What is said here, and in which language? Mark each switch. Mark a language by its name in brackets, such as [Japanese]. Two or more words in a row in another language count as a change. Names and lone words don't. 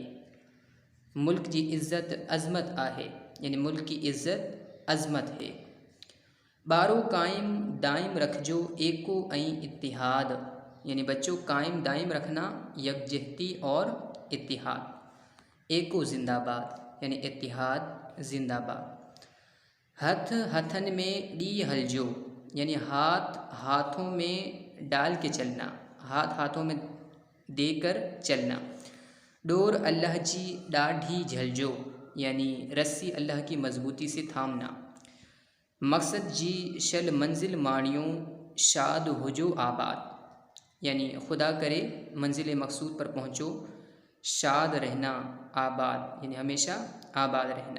[Sindhi] मुल्क जी इज़्ज़त अज़मत आहे [Urdu] یعنی ملک کی عزت عظمت ہے. [Sindhi] बारो कायम दाइम रखजो एको ऐं इत्तिहाद [Urdu] یعنی بچوں قائم دائم رکھنا یکجہتی اور اتحاد. [Sindhi] एको ज़िंदाबाद [Urdu] یعنی اتحاد زندہ باد. [Sindhi] हथ हथन में डी हलजो [Urdu] یعنی ہاتھ ہاتھوں میں ڈال کے چلنا ہاتھ ہاتھوں میں دے کر چلنا. [Sindhi] डोर अल्लाह जी डाढ़ी झलजो [Urdu] یعنی رسی اللہ کی مضبوطی سے تھامنا. [Sindhi] मकसद जी शल मंजिल माणियों शाद होजो आबाद [Urdu] یعنی خدا کرے منزل مقصود پر پہنچو شاد رہنا آباد یعنی ہمیشہ آباد رہنا.